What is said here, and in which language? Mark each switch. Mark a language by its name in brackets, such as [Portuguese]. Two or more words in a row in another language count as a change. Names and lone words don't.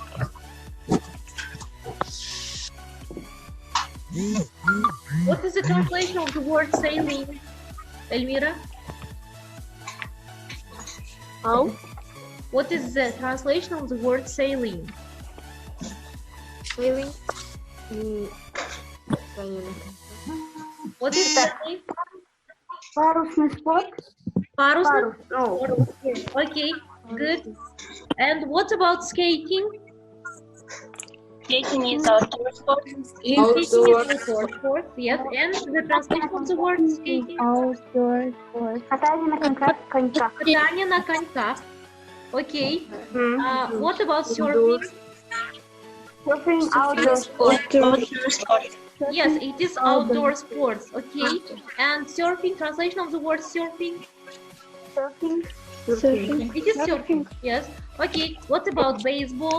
[English] What is the translation of the word sailing, Elmira? How? What is the translation of the word sailing? Sailing. What is sailing? [Russian] Парусный спорт. Парусный Парус. [English] sport. Okay, good. And what about skating? Skating is outdoor sport. Skating is outdoor sport, yes. And the translation of the word skating? Outdoor sport. [Russian] Катание на коньках. Катание на коньках. [English] Okay. What about surfing? Surfing outdoor sport. Yes, it is outdoor sports. Okay. And surfing, translation of the word surfing? Surfing. It is surfing. Yes. Okay. What about baseball?